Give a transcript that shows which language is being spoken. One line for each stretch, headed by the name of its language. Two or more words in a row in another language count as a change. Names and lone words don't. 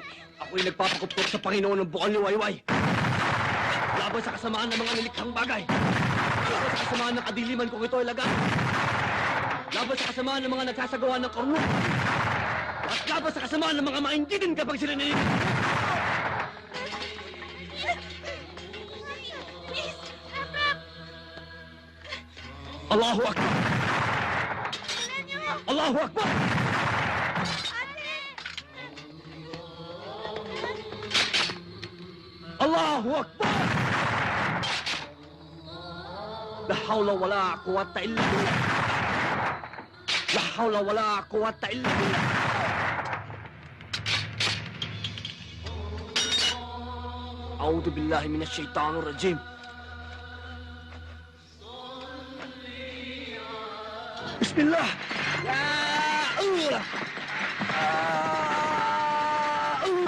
Filipino: Ako'y nagpapakupkop sa Panginoon ng bukal ni Wayway. Laban sa kasamaan ng mga nilikhang bagay. Laban sa kasamaan ng kadiliman kung ito ay laga. Laban sa kasamaan ng mga nagsasagawa ng karunong. At laban sa kasamaan ng mga maintindihan kapag sila nililig.
Arabic: الله أكبر! الله أكبر! الله أكبر! لا حول ولا قوة إلا بالله. لا حول ولا قوة إلا بالله. أعوذ بالله من الشيطان الرجيم. Bismillah. يا الله.